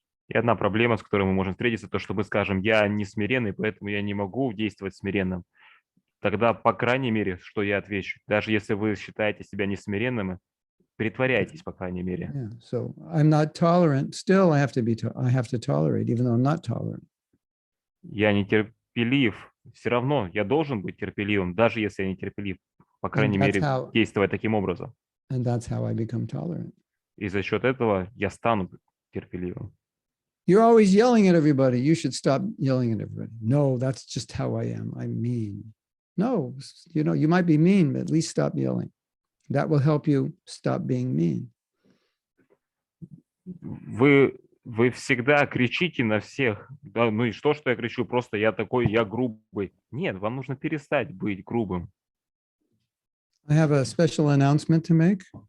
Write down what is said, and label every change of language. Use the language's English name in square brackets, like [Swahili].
[Russian] И одна проблема, с которой мы можем встретиться, то, что мы скажем, я не смиренный, поэтому я не могу действовать смиренным. Тогда, по крайней мере, что я отвечу? Даже если вы считаете себя несмиренным, притворяйтесь, по крайней мере. [English] Yeah. So I'm not tolerant. Still, I have to tolerate, even though I'm not tolerant. [Russian] Я нетерпелив. Все равно я должен быть терпеливым, даже если я не терпелив. По крайней мере, действовать таким образом. [English] And that's how I become tolerant. [Russian] И за счет этого я стану терпеливым. [English] You're always yelling at everybody. You should stop yelling at everybody. No, that's just how I am. I'm mean. No, you might be mean, but at least stop yelling. That will help you stop being mean. [Russian] Вы всегда кричите на всех. Да, ну и что я кричу? Просто я такой, я грубый. Нет, вам нужно перестать быть грубым. [English] I have a special announcement to make.